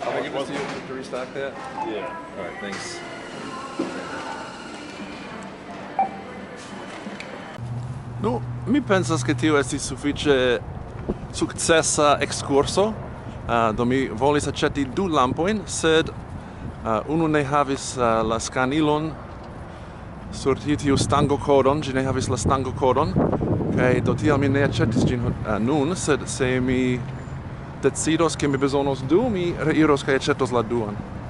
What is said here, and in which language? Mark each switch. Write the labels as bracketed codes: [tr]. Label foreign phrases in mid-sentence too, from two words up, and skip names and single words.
[en] Can I give this to you to restock that? Yeah. All right, thanks. [eo] Nu, mi pensas ke tio estis sufiĉe sukcesa ekskurso. Do mi volis aĉeti 2 lampojn, sed unu ne havis la skanilon sur tiu stangokodon, ĝi ne havis la stangokodon, kaj do tial mi ne aĉetis ĝin nun, sed se mi decidos ke mi bezonos 2, mi reiros kaj aĉetos la 2.